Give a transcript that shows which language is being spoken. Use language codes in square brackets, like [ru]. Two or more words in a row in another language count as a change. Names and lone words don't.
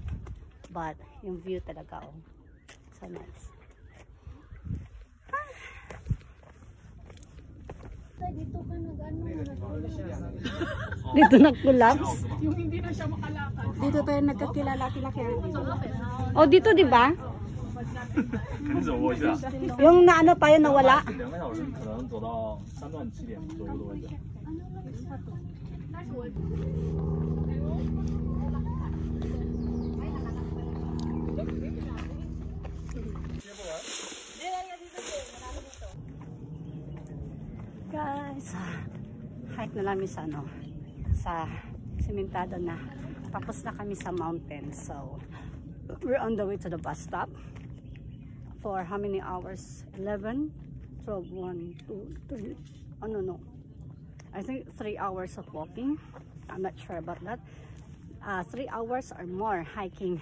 [tl] But, yung view talaga, oh. [en] So nice. [tl] Dito ka nag-ano, Dito nag-collapse. Yung hindi na siya makalakad. Dito tayo nagkakilala-kilaki. Oh, dito, di ba? [zh] 跟着我一下。 [tl] Yung naano pa yun, nawala. [zh] 2 个小时可能走到3段起点左右的位置。 [tl] Guys, hike na namin sa ano, sa sementado na. Tapos na kami sa mountain. [en] So, we're on the way to the bus stop. For how many hours? 11, 12, 1, 2, 3. Oh, no. I think 3 hours of walking. I'm not sure about that. 3 hours or more hiking.